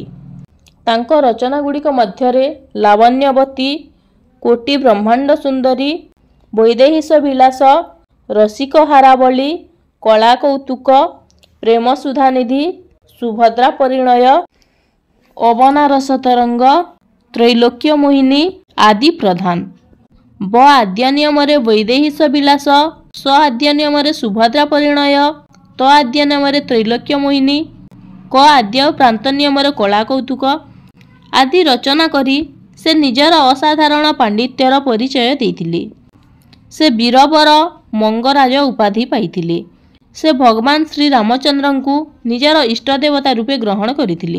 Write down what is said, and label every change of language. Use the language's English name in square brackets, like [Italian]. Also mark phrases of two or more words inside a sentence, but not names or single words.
[Odia] ତାଙ୍କ ରଚନାଗୁଡ଼ିକ ମଧ୍ୟରେ ଲାବଣ୍ୟବତୀ, କୋଟି ବ୍ରହ୍ମାଣ୍ଡ ସୁନ୍ଦରୀ, ବୈଦେହୀଶ ବିଳାସ, ରସିକ ହାରାବଳୀ, କଳା କୌତୁକ, ପ୍ରେମ ସୁଧାନିଧି, ସୁଭଦ୍ରା ପରିଣୟ, ଅବନାରସ ତରଙ୍ଗ, ତ୍ରୈଲୋକ୍ୟ ମୋହିନୀ ଆଦି ପ୍ରଧାନ। ବ ଆଦ୍ୟ ନିୟମରେ ବୈଦେହୀଶ ବିଳାସ, ସ ଆଦ୍ୟ ନିୟମରେ ସୁଭଦ୍ରା ପରିଣୟ, ତ ଆଦ୍ୟ ନିୟମରେ ତ୍ରୈଲୋକ୍ୟ ମୋହିନୀ, କ ଆଦ୍ୟ ଓ ପ୍ରାନ୍ତ ନିୟମରେ କଳା କୌତୁକ ଆଦି ରଚନା କରି ସେ ନିଜର ଅସାଧାରଣ ପାଣ୍ଡିତ୍ୟର ପରିଚୟ ଦେଇଥିଲେ। ସେ ବୀରବର ମଙ୍ଗରାଜ ଉପାଧି ପାଇଥିଲେ। ସେ ଭଗବାନ ଶ୍ରୀ ରାମଚନ୍ଦ୍ରଙ୍କୁ ନିଜର ଇଷ୍ଟ ଦେବତା ରୂପେ ଗ୍ରହଣ କରିଥିଲେ।